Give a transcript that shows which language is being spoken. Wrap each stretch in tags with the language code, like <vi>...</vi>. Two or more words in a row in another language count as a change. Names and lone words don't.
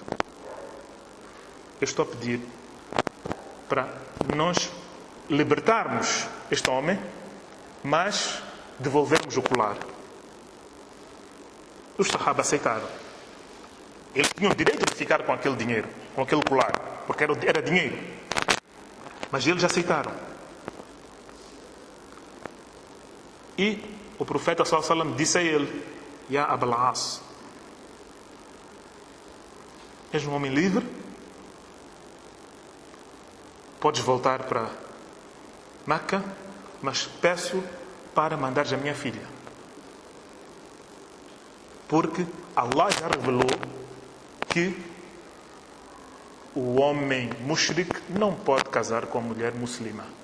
<pt>Eu estou a pedir para nós libertarmos este homem, mas devolvermos o colar. Os sahaba aceitaram. Eles tinham o direito de ficar com aquele dinheiro, com aquele colar, porque era dinheiro. Mas eles aceitaram. E o profeta</pt> <ar>صلى الله عليه وسلم</ar> <pt>disse a ele: Ya Abu al-As, és um homem livre, podes voltar para Meca, mas peço para mandares a minha filha, porque Allah já revelou que o homem mushrik não pode casar com a mulher muçulmana.</pt>